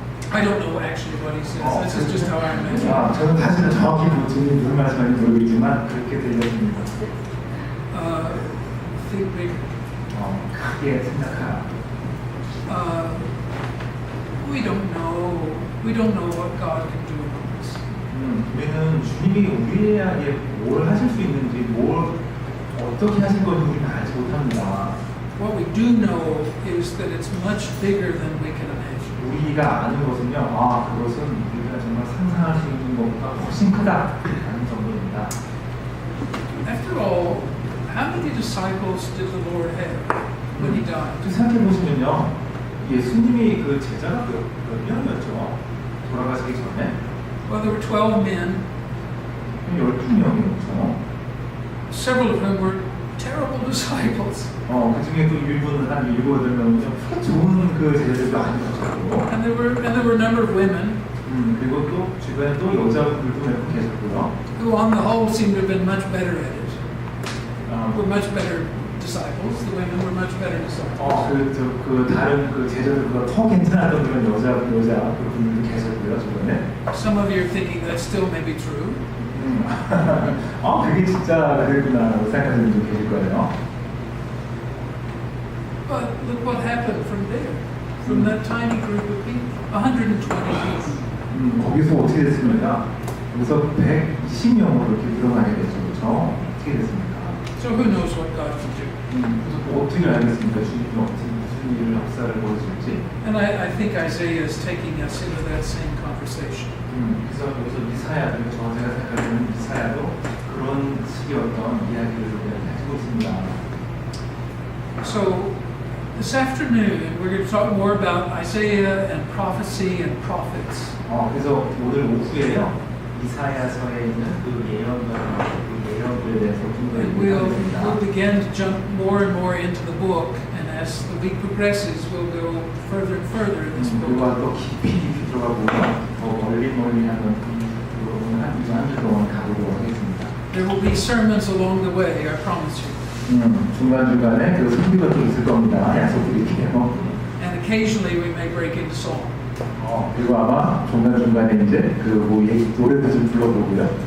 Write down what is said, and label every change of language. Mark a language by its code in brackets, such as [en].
[en] I don't know actually what he says. This is just how I imagine. [ko] 저는 사실은 정확히 주님이 무슨 말씀하는지 모르겠지만 그렇게 들렸습니다. [en] Think bigger. [ko] 크게 생각하라. [en] We don't know what God can do in us. [ko] 우리는 주님이 우리에게 뭘 하실 수 있는지, 뭘 어떻게 하실 건지 우리는 알지 못합니다. [en] What we do know is that it's much bigger than we can imagine. [ko] 우리가 아는 것은요, 그것은 우리가 정말 상상할 수 있는 것보다 훨씬 크다라는 정도입니다. [en] After all, how many disciples did the Lord have when He died? [ko] 생각해 보시면요, 예수님이 제자가 몇 명이었죠? 돌아가시기 전에? [en] Well, there were 12 men. [ko] 12명이었죠. [en] Several of whom were terrible disciples. [ko] 그 중에 또 일부는 한 7, 8명이죠. 그렇게 좋은 제자들도 아니었고. [en] And there were a number of women. [ko] 그리고 또 주변에 또 여자분들도 몇 분 계셨고요. [en] Who on the whole seemed to have been much better at it. Were much better disciples. The women were much better disciples. [ko] 다른 제자들보다 더 괜찮았던 그런 여자 그분들도 계셨고요, 주변에. [en] Some of you are thinking that still may be true. [ko] 그게 진짜 그랬구나라고 생각하시는 분도 계실 거예요. [en] But look what happened from there. from that tiny group of people, 120 people. [ko] 거기서 어떻게 됐습니까? 거기서 120명으로 이렇게 늘어나게 됐죠. 그렇죠? 어떻게 됐습니까? [en] So who knows what God can do? [ko] 그래서 또 어떻게 알겠습니까? 주님이 무슨 일을 역사를 보여줄지. [en] And I think Isaiah is taking us into that same conversation. [ko] 그래서 여기서 이사야, 그리고 제가 생각하는 이사야도 그런 식의 어떤 이야기를 가지고 있습니다. [en] So this afternoon we're going to talk more about Isaiah and prophecy and prophets. [ko] 그래서 오늘 오후에요 이사야서에 있는 그 예언과 그 예언들에 대해서 좀 더 [en] And we'll begin to jump more and more into the book, and as the week progresses, we'll go further and further in this [ko] 그리고 [en] book. [ko] 또 깊이 들어가고 더 멀리 하는 부분을 한 주 동안 가보도록 하겠습니다. [en] There will be sermons along the way, I promise you. [ko] 중간중간에 그 설교가 또 있을 겁니다. 약속드릴게요. [en] And occasionally we may break into song. [ko] 그리고 아마 중간중간에 이제 노래도 좀 불러보고요.